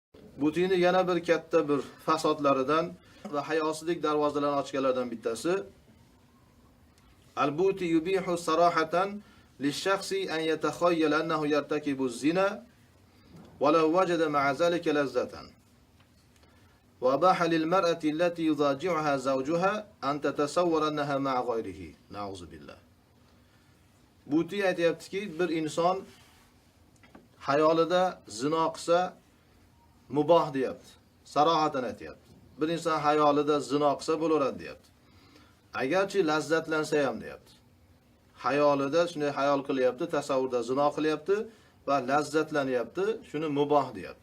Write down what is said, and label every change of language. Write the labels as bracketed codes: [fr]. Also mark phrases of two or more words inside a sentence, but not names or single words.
[uz] Butini yana bir katta bir fasodlaridan va hayosizlik darvozalarini ochganlardan bittasi [ar] البوطي يبيح صراحة للشخص أن يتخيل أنه يرتكب الزنا ولو وجد مع ذلك لذة. وأباح للمرأة التي يضاجعها زوجها أن تتصور أنها مع غيره. نعوذ بالله. [uz] Buti aytayaptiki, bir inson hayolida zino qilsa muboh deyapti. Sarohatan aytayapti. Bir inson hayolida zino qilsa bo'laveradi deyapti. Agarchi lazzatlansa ham deyapti. Hayolida shunday hayol qilyapti, tasavvurda zino qilyapti va lazzatlanyapti, shuni muboh deyapti.